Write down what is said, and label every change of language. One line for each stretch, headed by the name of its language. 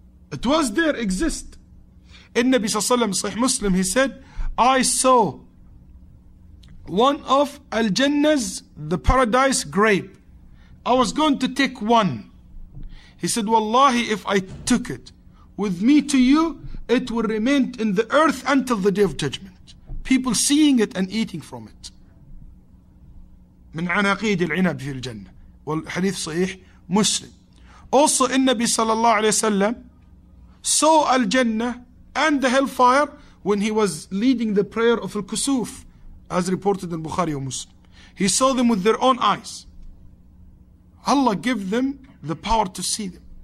English: It was there, exist. In Nabi Sallallahu Alaihi Wasallam, Sahih Muslim, he said, I saw one of Al-Jannah's, the paradise grape. I was going to take one. He said, Wallahi, if I took it with me to you, it will remain in the earth until the Day of Judgment. People seeing it and eating from it.
Arabic: من عناقيد العنب في الجنة. والحديث صحيح Muslim.
English: Also in Nabi sallallahu alayhi wasallam saw Al-Jannah and the hellfire when he was leading the prayer of Al-Kusuf, as reported in Bukhari or Muslim. He saw them with their own eyes. Allah gave them the power to see them.